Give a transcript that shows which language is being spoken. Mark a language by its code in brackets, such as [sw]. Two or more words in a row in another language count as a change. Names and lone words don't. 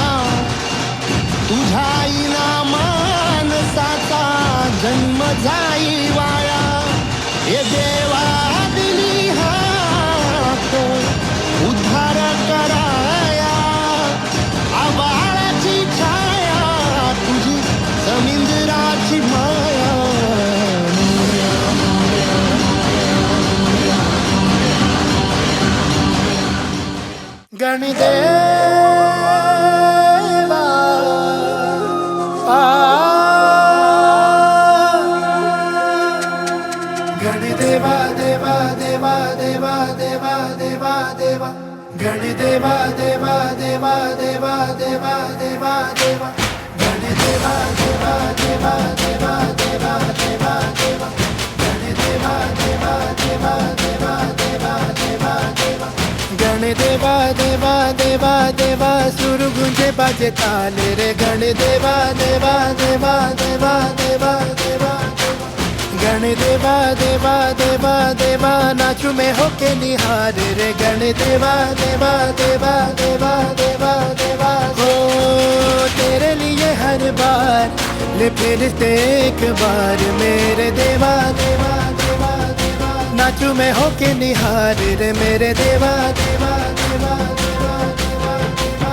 [mr] तुझ्या मानसाचा जन्म जाई वाया. हे देवा दिली हाक उद्धार कराया. आबाळाची छाया तुझी समिंदराची माया. गणदेवा गणदेवा देवा देवा देवा देवा देवा देवा गणदेवा [hi] देवा देवा देवा देवा देवा देवा गणदेवा देवा देवा देवा देवा देवा देवा गणदेवा देवा देवा देवा देवा देवा देवा गणदेवा देवा देवा देवा सुर गुंजे बाजे ताले रे. गणदेवा देवा देवा देवा देवा देवा गणदेवा देवा देवा देवा नाचू में होके निहार रे. गणदेवा देवा देवा देवा देवा देवा हो तेरे लिए हर बार ले फिरते एक बार मेरे देवा देवा देवा देवा. नाचू में होके निहार रे मेरे देवा देवा देवा देवा देवा देवा.